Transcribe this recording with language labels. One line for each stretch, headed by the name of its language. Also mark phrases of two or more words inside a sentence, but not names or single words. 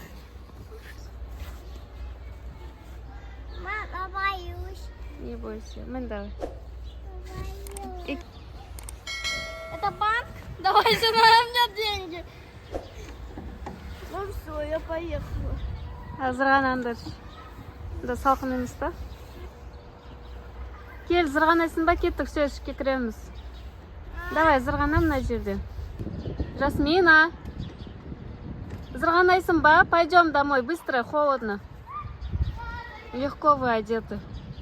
Russian: Мама, боюсь. Не бойся. Мэн, давай. И- Это банк? Давайте, на меня деньги. Ну все, я поехала.
Kazakh: Азырғанандар. Да салқын емес па? Кел, зырғанайсың ба? Кеттік, все, ішке кіреміз. Давай, зырғана мына жерден. Жасмина. Зырғанайсың ба?
Russian: Пойдем домой, быстро, холодно. Легко вы одеты.